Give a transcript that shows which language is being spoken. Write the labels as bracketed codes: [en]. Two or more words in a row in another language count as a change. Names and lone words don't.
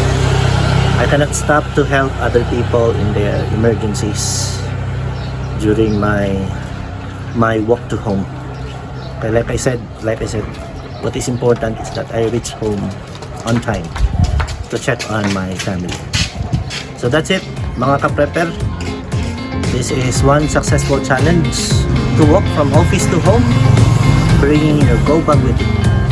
[en] I cannot stop to help other people in their emergencies during my walk to home. Okay, like I said, what is important is that I reach home on time to check on my family. So that's it, [tl] mga ka-prepper. [en] This is one successful challenge to walk from office to home, bringing your go bag with you.